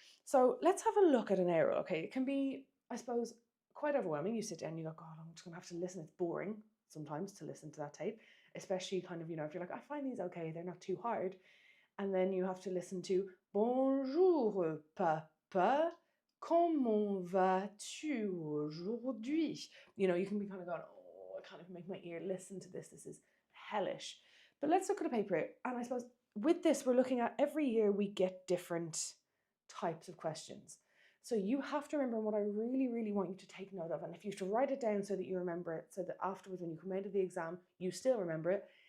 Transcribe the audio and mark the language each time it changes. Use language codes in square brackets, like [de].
[en] So let's have a look at an error. Okay, it can be, I suppose, quite overwhelming. You sit down and you go, God, I'm just gonna have to listen. It's boring sometimes to listen to that tape, especially kind of, if you're like, I find these okay, they're not too hard. And then you have to listen to [fr] Bonjour, papa. Comment vas-tu aujourd'hui? [en] You can be kind of going, oh, I kind of make my ear listen to this. This is hellish. But let's look at a paper. And I suppose with this, we're looking at every year we get different types of questions. So you have to remember what I really, really want you to take note of. And if you have to write it down so that you remember it, so that afterwards when you come out of the exam, you still remember it.